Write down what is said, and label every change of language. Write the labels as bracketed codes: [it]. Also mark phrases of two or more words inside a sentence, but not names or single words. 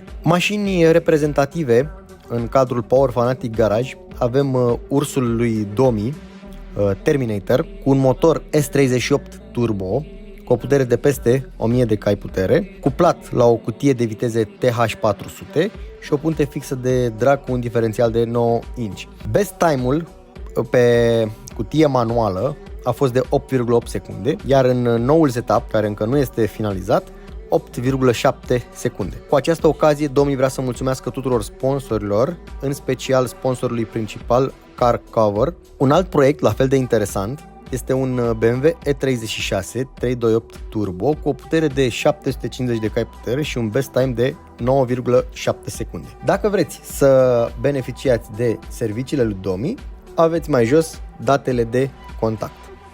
[ro] Mașini reprezentative în cadrul Power Fanatic Garage avem ursul lui Domi, Terminator, cu un motor S38 Turbo, cu o putere de peste 1000 de cai putere, cuplat la o cutie de viteze TH400 și o punte fixă de drag cu un diferențial de 9 inch. [en] Best time- [ro] ul pe cutie manuală a fost de 8,8 secunde, iar în noul setup, care încă nu este finalizat, 8,7 secunde. Cu această ocazie, Domi vrea să mulțumească tuturor sponsorilor, în special sponsorului principal Car Cover. Un alt proiect la fel de interesant este un BMW E36 328 Turbo cu o putere de 750 de cai putere și un [en] best time [ro] de 9,7 secunde. Dacă vreți să beneficiați de serviciile lui Domi, aveți mai jos datele de contact.